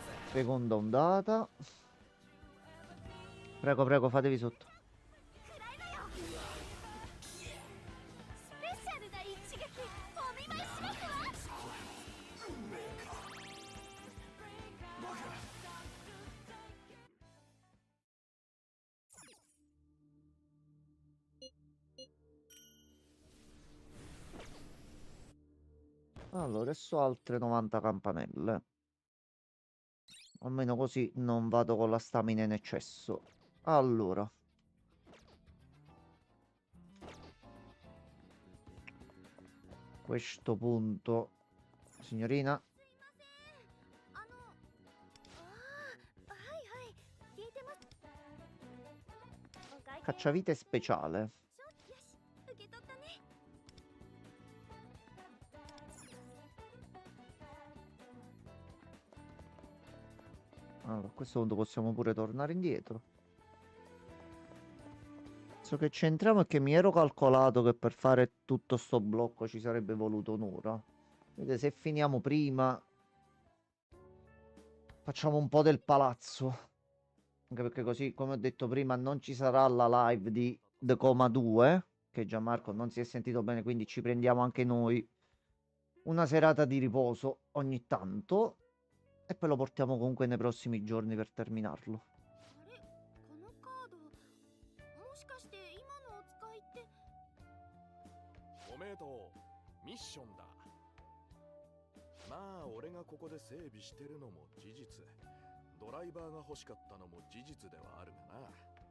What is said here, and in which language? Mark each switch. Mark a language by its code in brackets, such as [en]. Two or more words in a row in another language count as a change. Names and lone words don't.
[it] Seconda ondata. Prego, prego, fatevi sotto. [ja] 食らいなよスペシャルな一撃お見舞いしますわ [it] Allora, adesso altre 90 campanelle. Almeno così non vado con la stamina in eccesso. Allora. A questo punto, signorina, [ja] あのはいはい聞いてますお会計 [it] cacciavite speciale. [ja] よし受け取ったね [it] Allora, a questo punto possiamo pure tornare indietro. So che c'entriamo è che mi ero calcolato che per fare tutto sto blocco ci sarebbe voluto un'ora. Vedete, se finiamo prima, facciamo un po' del palazzo. Anche perché così, come ho detto prima, non ci sarà la live di The Coma 2, che Gianmarco non si è sentito bene, quindi ci prendiamo anche noi una serata di riposo ogni tanto. E poi lo portiamo comunque nei prossimi giorni per terminarlo. [ja] あれこのカードもしかして今のお使いっておめでとう。ミッションだ。まあ俺がここで整備してるのも事実、ドライバーが欲しかったのも事実ではあるがな。